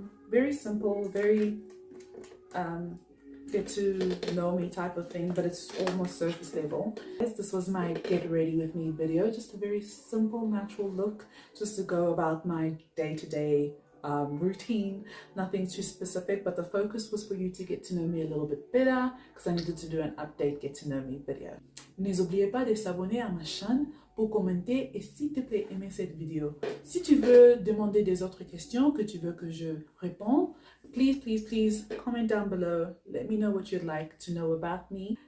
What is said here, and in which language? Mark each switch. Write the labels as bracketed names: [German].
[English] Very simple, very get to know me type of thing, but it's almost surface level. This was my get ready with me video, just a very simple, natural look, just to go about my day-to-day routine, nothing too specific, but the focus was for you to get to know me a little bit better because I needed to do an update get to know me video. [French] N'oubliez pas de s'abonner à ma chaîne pour commenter et s'il te plaît aimer cette vidéo. Si tu veux demander des autres questions que tu veux que je réponde, [English] please comment down below. Let me know what you'd like to know about me.